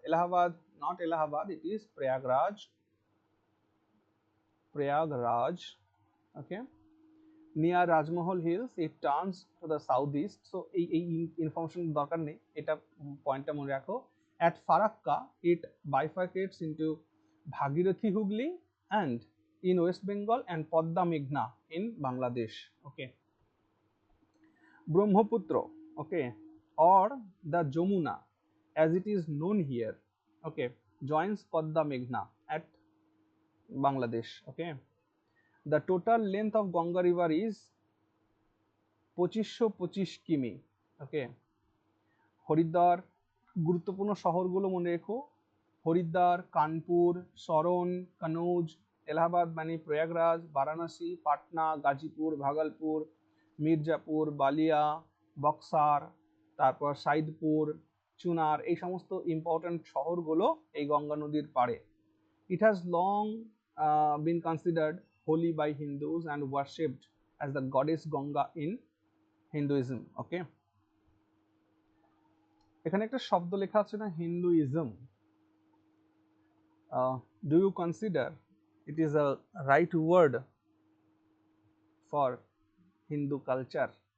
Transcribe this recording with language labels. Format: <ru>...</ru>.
<en>Allahabad, not Allahabad, it is Prayagraj. Prayagraj. Okay, near Rajmahal Hills, it turns to the southeast.</en> <bn>So এই information দরকার নেই, এটা পয়েন্টটা মনে রাখো।</bn> <en>At Farakka, it bifurcates into Bhagirathi Hugli and in West Bengal and Podda Meghna in Bangladesh. Okay, Brahmaputra, okay, or the Jamuna as it is known here, okay, joins Podda Meghna at Bangladesh. Okay, the total length of Ganga river is 2525 কিমি।</en> <bn>ওকে, হরিদ্বার, গুরুত্বপূর্ণ শহরগুলো মনে রেখো, হরিদ্বার, কানপুর, সরন, কনৌজ, এলাহাবাদ মানে Prayagraj, Varanasi, Patna, Gazipur, Bhagalpur, Mirzapur, Balia, boxer, তারপর সাইদপুর, চুনার, এই সমস্ত important শহরগুলো এই গঙ্গা নদীর পাড়ে।</bn> <en>It has long been considered holy by Hindus and worshipped as the goddess Ganga in Hinduism.</en> <bn>Okay, এখানে একটা শব্দ লেখা আছে না, Hinduism.</bn> <en>Do you consider it is a right word for Hindu culture?</en>